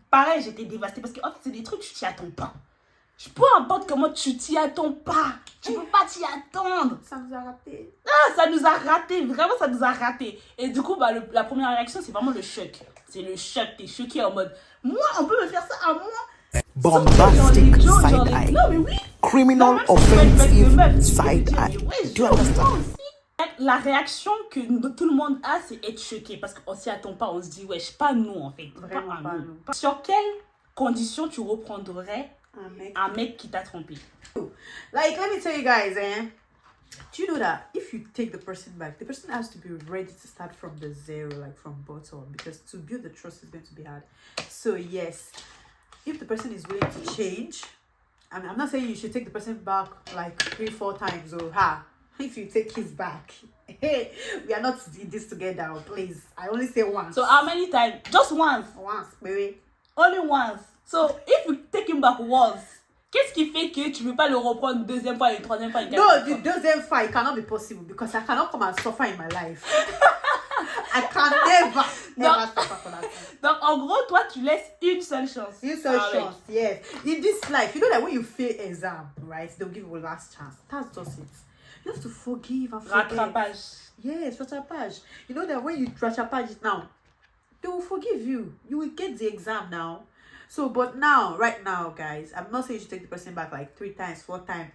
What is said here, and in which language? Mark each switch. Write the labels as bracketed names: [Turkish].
[French] Pareil, j'étais dévastée parce que en fait, c'est des trucs, tu t'y attends pas. Peu importe comment tu t'y attends pas. Tu peux pas t'y attendre. Ça nous a raté. Ah, ça nous a raté. Vraiment, ça nous a raté. Et du coup, bah, la première réaction, c'est vraiment le choc. C'est le choc. T'es choqué en mode, moi, on peut me faire ça à moi. [English] Bombastic side eye. [French] Non, mais oui. [English] Criminal offensive side eye. Do you understand? [French] La réaction que tout le monde a, c'est être choqué parce qu'on s'y attend pas. On se dit, wesh, pas nous en fait. Vraiment pas nous. Sur quelles conditions tu reprendrais un mec qui t'a trompé? [English] Like, let me tell you guys, do you know that if you take the person back, the person has to be ready to start from the zero, like from bottom, because to build the trust is going to be hard. So yes, if the person is willing to change, I mean, I'm not saying you should take the person back like 3-4 times or if you take his back, hey, we are not in this together, please. I only say once. So how many times? Just once. Once, baby. Only once. So if you take him back once, [French] qu'est-ce qui fait que tu ne veux pas le reprendre une deuxième fois, une troisième fois, une quatrième fois? [English] No, the [French] deuxième fois, [English] it cannot be possible because I cannot come and suffer in my life. I can never suffer for that. [French] Donc, en gros, toi, tu laisses une seule chance. Une seule chance, yes. [English] In this life, you know that when you fail exam, right, they'll give you a last chance. That's just it. You have to forgive and forget. [French] Rattrapage. [English] Yes, rattrapage. You know that when you rattrapage it now, they will forgive you. You will get the exam now. So, but now, right now, guys, I'm not saying you should take the person back like 3 times, 4 times.